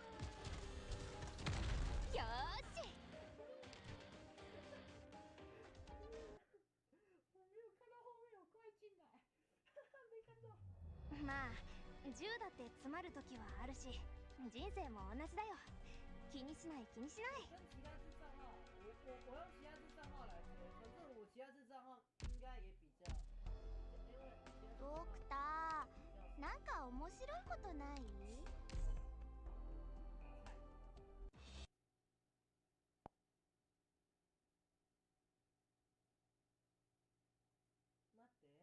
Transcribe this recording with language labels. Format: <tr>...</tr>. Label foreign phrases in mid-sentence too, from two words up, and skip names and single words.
<ja>よーし。まあ銃だって詰まる時はあるし、人生も同じだよ。気にしない気にしない。</ja> <zh>我用其他支账号来说，反正我其他支账号应该也比较。</zh> <ja>ドクター、なんか面白いことない？待って。</ja>